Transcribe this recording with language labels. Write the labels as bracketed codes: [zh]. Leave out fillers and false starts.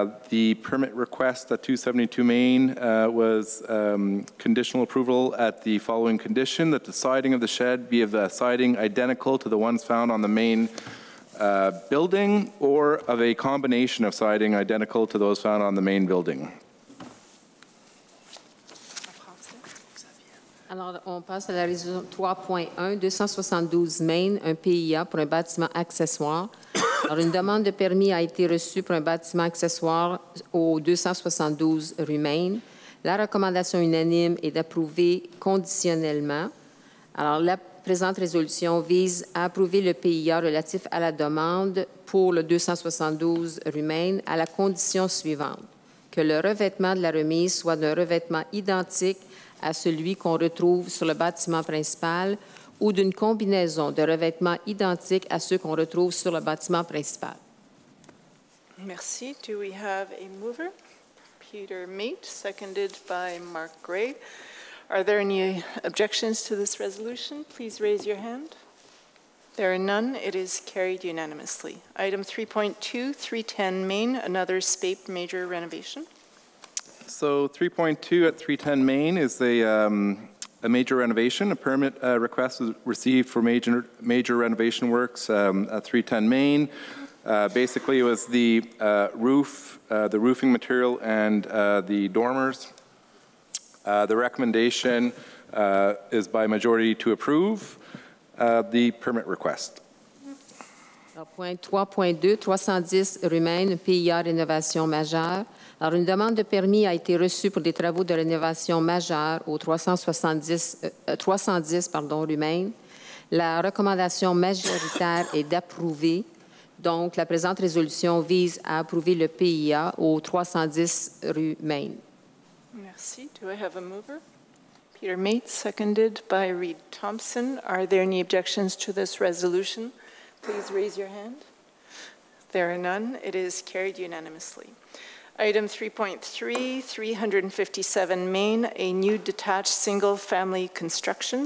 [en] The permit request at 272 Main was conditional approval at the following condition, that the siding of the shed be of the siding identical to the ones found on the main building, or of a combination of siding identical to those found on the main building. [fr] Alors, on passe à la résolution 3.1, 272 Main, un PIA pour un bâtiment accessoire. Alors, une demande de permis a été reçue pour un bâtiment accessoire au 272 rue Main. La recommandation unanime est d'approuver conditionnellement. Alors, la présente résolution vise à approuver le PIA relatif à la demande pour le 272 rue Main à la condition suivante, que le revêtement de la remise soit d'un revêtement identique à celui qu'on retrouve sur le bâtiment principal ou d'une combinaison de revêtements identiques à ceux qu'on retrouve sur le bâtiment principal. [en] Merci. Do we have a mover? Peter Mate, seconded by Mark Gray. Are there any objections to this resolution? Please raise your hand. There are none. It is carried unanimously. Item 3.2, 310 Main, another SPAPE major renovation. So 3.2 at 310 Main is a major renovation. A permit request was received for major renovation works at 310 Main. Basically, it was the roof, the roofing material, and the dormers. The recommendation is by majority to approve the permit request. [fr] Alors, point 3.2, 310 rue Maine, PIA rénovation majeure. Alors, une demande de permis a été reçue pour des travaux de rénovation majeure au 310 rue Maine. La recommandation majoritaire est d'approuver. Donc, la présente résolution vise à approuver le PIA au 310 rue Maine. [en] Merci. Do I have a mover? Peter Mate, seconded by Reed Thompson. Are there any objections to this resolution? Please raise your hand. There are none. It is carried unanimously. Item 3.3, 357 Main, a new detached single-family construction.